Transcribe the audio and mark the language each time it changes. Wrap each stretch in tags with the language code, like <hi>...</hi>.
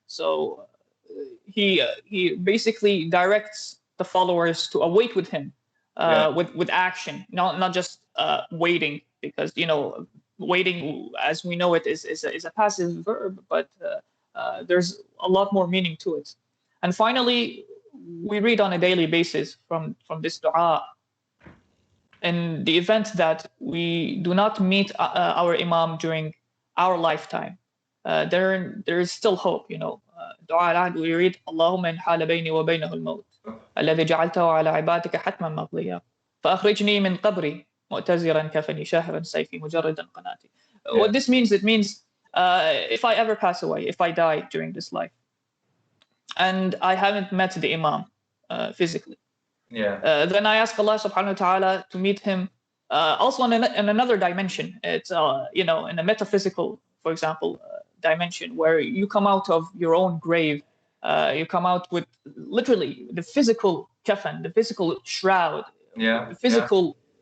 <en>So he basically directs the followers to await with him, with action, not just waiting, because waiting, as we know it, is a passive verb, but there's a lot more meaning to it. And finally, we read on a daily basis from this dua, in the event that we do not meet our Imam during our lifetime, there is still hope.</en> <ar>دعاء العهد</ar> <en>we read</en> <ar>اللهم إن حال بيني وبينه الموت الذي جعلته على عبادك حتما مقضيا فأخرجني من قبري مؤتزرا كفني شاهرا سيفي مجردا قناتي.</ar> <en>What this means, it means if I ever pass away, if I die during this life, and I haven't met the Imam physically, then I ask Allah subhanahu wa ta'ala to meet him also in another dimension. It's in a metaphysical, for example, dimension, where you come out of your own grave, you come out with literally the physical kafan, the physical shroud, the physical.</en>